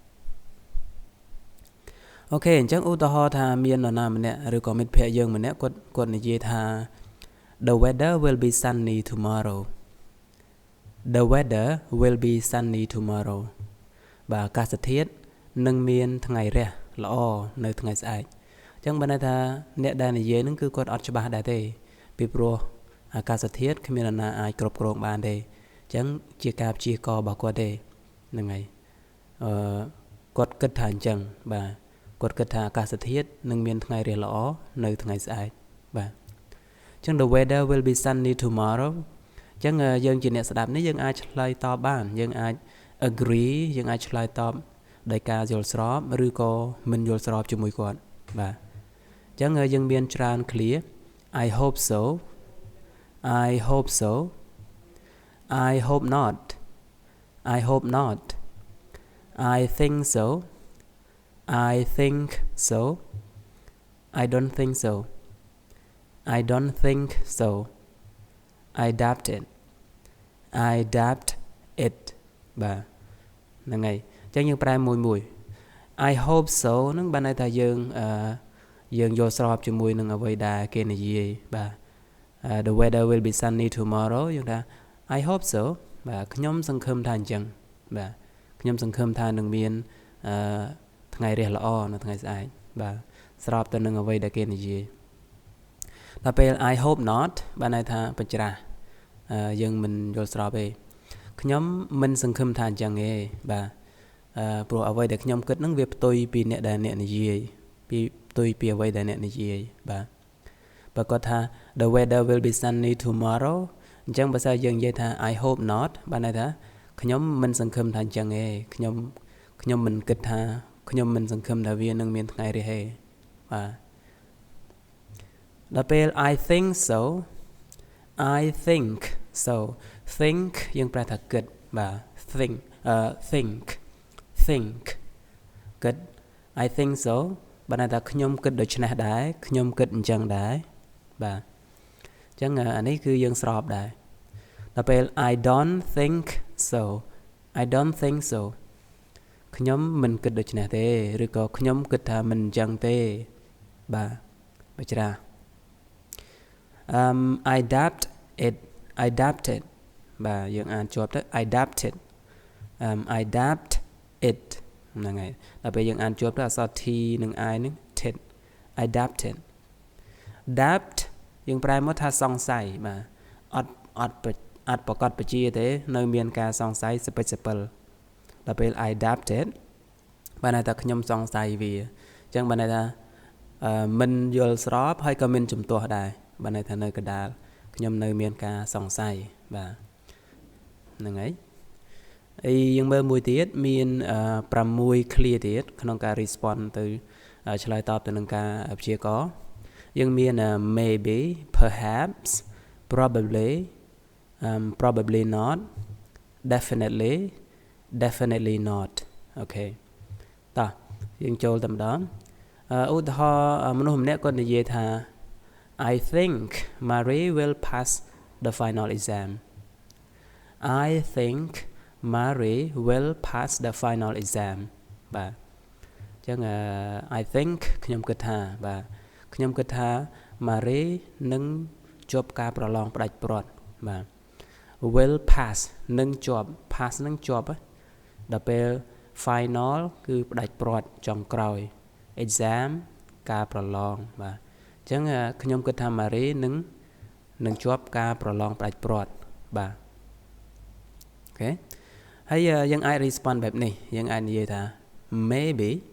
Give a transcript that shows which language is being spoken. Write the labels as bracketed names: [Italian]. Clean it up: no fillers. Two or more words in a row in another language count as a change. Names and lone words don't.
[Khmer] អូខេអញ្ចឹងឧទាហរណ៍ថាមាននរណាម្នាក់ឬក៏មិត្តភ័ក្តិយើងម្នាក់គាត់និយាយថា [English] The weather will be sunny tomorrow The weather will be sunny tomorrow [Khmer] បាទអាកាសធាតុ នឹងមានថ្ងៃរះល្អនៅថ្ងៃស្អែកអញ្ចឹងបើន័យថាអ្នកដែលនិយាយហ្នឹងគឺគាត់អត់ច្បាស់ដែរទេពីព្រោះអាកាសធា តុគ្មាននរណាអាចគ្រប់គ្រងបានទេអញ្ចឹងជាការព្យាករណ៍របស់គាត់ទេហ្នឹងហើយគាត់គិតថាអញ្ចឹងបាទគាត់គិតថាអាកាសធាតុនឹងមានថ្ងៃរះល្អនៅថ្ងៃស្អែកបាទអញ្ចឹង [English] the weather will be sunny tomorrow [Khmer] អញ្ចឹងយើងជាអ្នកស្ដាប់នេះយើងអាចឆ្លើយតបបានយើងអាច agree យើងអាចឆ្លើយតបដោយការយល់ស្របឬក៏មិនយល់ស្របជាមួយគាត់បាទអញ្ចឹងយើងមានច្រើន [English] clear I hope so I hope so I hope not I hope not I think so I think so I don't think so I don't think so I doubt it I doubt it [Khmer] បាទហ្នឹងហើយអញ្ចឹងយើងប្រែមួយ [English] I hope so [Khmer] ហ្នឹងបានន័យថាយើងយល់ស្រប ជាមួយនឹងអ្វីដែលគេនិយាយបាទ [English] The weather will be sunny tomorrow [Khmer] យើងថា [English] I hope so [Khmer] បាទខ្ញុំសង្ឃឹមថាអញ្ចឹងបាទខ្ញុំសង្ឃឹមថានឹងមានថ្ងៃរះ ល្អនៅថ្ងៃស្អែកបាទស្របទៅនឹងអ្វីដែលគេនិយាយដល់ពេល [English] I hope not [Khmer] បានន័យថាបញ្ច្រាស់យើងមិនយ ល់ស្របទេខ្ញុំមិនសង្ឃឹមថាអញ្ចឹងទេបាទព្រោះអ្វីដែលខ្ញុំគិតហ្នឹងវាផ្ទុយពីអ្នកដែលអ្នកនិយាយ ផ្ទុយពីអ្វីដែលអ្នកនិយាយបាទបើគាត់ថា [English] the weather will be sunny tomorrow [Khmer] អញ្ចឹងបើសិនយើងនិយាយថា [English] I hope not [Khmer] បានន័យថាខ្ញុំមិនសង្ឃឹមថាអញ្ចឹងទេខ្ញុំមិនគិតថាខ្ញុំមិនសង្ឃឹមថាវានឹងមានថ្ងៃរះទេបាទដល់ពេល [English] I think so I think so think [Khmer] យើងប្រែថាគិតបាទ think គិត [English] I think so [Khmer] បានន័យថាខ្ញុំគិតដូច្នេះដែរខ្ញុំគិតអញ្ចឹងដែរបាទអញ្ចឹងអានេះគឺយើងស្របដែរដល់ពេល [English] I don't think so I don't think so [Khmer] ខ្ញុំមិនគិតដូច្នេះទេឬក៏ខ្ញុំគិតថាមិនអញ្ចឹងទេបាទបច្រាស់ [English] I doubt it I doubt it [Khmer] បាទយើងអានជាប់ទៅ [English] I doubt it I doubt it [Khmer] ហ្នឹងហើយដល់ពេលយើងអានជាប់ទៅអក្សរ T និង I ហ្នឹង tit [English] I doubt it doubt [Khmer] យើងប្រែមកថាសង្ស័យបាទអត់ប្រកាសបជាទេនៅមានការសង្ស័ យសពិចសពិលដល់ពេល [English] I doubt it [Khmer] បានន័យថាខ្ញុំសង្ស័យវាអញ្ចឹងបានន័យថាមិនយល់ស្របហើយក៏មានជំទាស់ដែរបានន័យថានៅកណ្ដាលខ្ញុំនៅមានការសង្ស័យបាទហ្នឹងហើយយើងមើលមួយទៀតមាន6 clear ទៀតក្នុងការ respond ទៅឆ្លើយតបទៅនឹងការព្យាករណ៍យើងមាន [English] maybe perhaps probably probably not definitely not [Khmer] អូខេតោះយើងចូលតែម្ដងឧទាហរណ៍មនុស្សម្នាក់គាត់និយាយថា [English] I think Marie will pass the final exam I think Marie will pass the final exam [Khmer] បាទអញ្ចឹង [English] I think [Khmer] ខ្ញុំគិតថាបាទខ្ញុំគិតថា Marie នឹងជាប់ការប្រឡងផ្ដាច់ព្រាត់បាទ [English] will pass [Khmer] នឹង ជាប់ pass នឹងជាប់ដល់ពេល final គឺផ្ដាច់ព្រាត់ចុងក្រោយ exam ការប្រឡងបាទអញ្ចឹងខ្ញុំគិតថា Marie នឹងជាប់ការប្រឡងផ្ដាច់ព្រាត់បាទអូខេហើយយើងអាច respond បែបនេះយើងអាចនិយាយថា maybe